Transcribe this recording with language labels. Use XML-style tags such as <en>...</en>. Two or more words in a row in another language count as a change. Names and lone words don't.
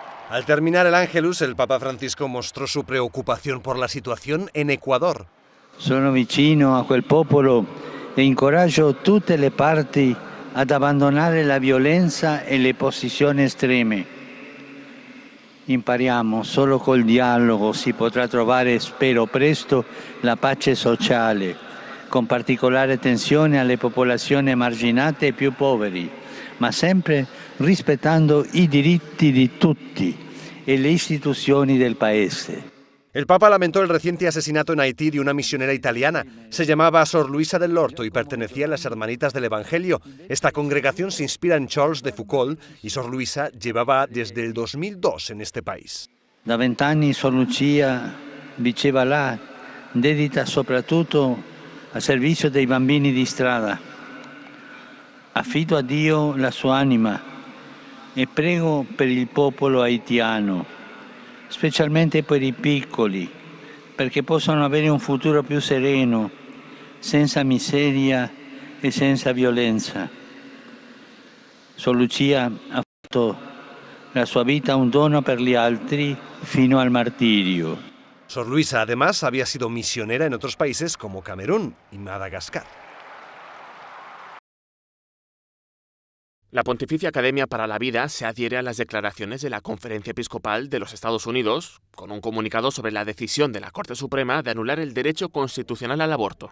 <es>Al terminar el Ángelus, el Papa Francisco mostró su preocupación por la situación en Ecuador.</es> <it>Sono vicino a quel popolo e incoraggio tutte le parti ad abbandonare la violenza e le posizioni estreme. Impariamo, solo col dialogo si potrà trovare, spero presto, la pace sociale, con particolare attenzione alle popolazioni emarginate e più poveri, ma sempre rispettando i diritti di tutti e le istituzioni del Paese.</it> <es>El Papa lamentó el reciente asesinato en Haití de una misionera italiana. Se llamaba Sor Luisa del Orto y pertenecía a las Hermanitas del Evangelio. Esta congregación se inspira en Charles de Foucault y Sor Luisa llevaba desde el 2002 en este país.</es> <it>Da 20 anni Sor Lucia diceva là, dedita soprattutto al servizio dei bambini di strada. Affido a Dio la sua anima e prego per il popolo haitiano, specialmente per i piccoli, perché possano avere un futuro più sereno, senza miseria e senza violenza. Sor Lucia ha fatto la sua vita un dono per gli altri fino al martirio.</it> <es>Sor Luisa, además, había sido misionera en otros países como Camerún y Madagascar. La Pontificia Academia para la Vida se adhiere a las declaraciones de la Conferencia Episcopal de los Estados Unidos, con un comunicado sobre la decisión de la Corte Suprema de anular el derecho constitucional al aborto.</es>